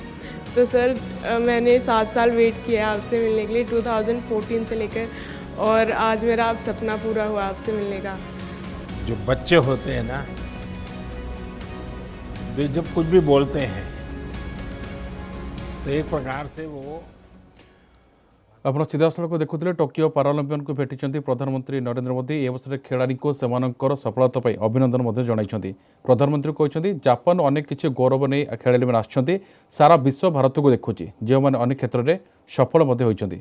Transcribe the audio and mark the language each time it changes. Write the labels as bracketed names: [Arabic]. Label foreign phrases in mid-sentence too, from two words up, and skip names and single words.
[Hindi] तो सर मैंने 7 साल वेट किया आपसे मिलने के लिए, 2014 से लेकर, और आज मेरा आप सपना पूरा हुआ आपसे मिलने का। जो बच्चे होते हैं ना, वे जब कुछ भी बोलते हैं तो एक प्रकार से वो [Odia] ଆପଣ ସିଧାସଳଖ ଦେଖୁଥିଲେ ଟୋକିଓ ପାରାଅଲିମ୍ପିଆନକୁ ଭେଟିଛନ୍ତି ପ୍ରଧାନମନ୍ତ୍ରୀ ନରେନ୍ଦ୍ର ମୋଦି। ଏ ଅବସରରେ ଖେଳାଳିଙ୍କୁ ସେମାନଙ୍କର ସଫଳତା ପାଇଁ ଅଭିନନ୍ଦନ ମଧ୍ୟ ଜଣାଇଛନ୍ତି। ପ୍ରଧାନମନ୍ତ୍ରୀ କହିଛନ୍ତି ଜାପାନ ଅନେକ କିଛି ଗୌରବ ନେଇ ଖେଳାଳିମାନେ ଆସିଛନ୍ତି, ସାରା ବିଶ୍ୱ ଭାରତକୁ ଦେଖୁଛି, ଯେଉଁମାନେ ଅନେକ କ୍ଷେତ୍ରରେ ସଫଳ ମଧ୍ୟ ହୋଇଛନ୍ତି।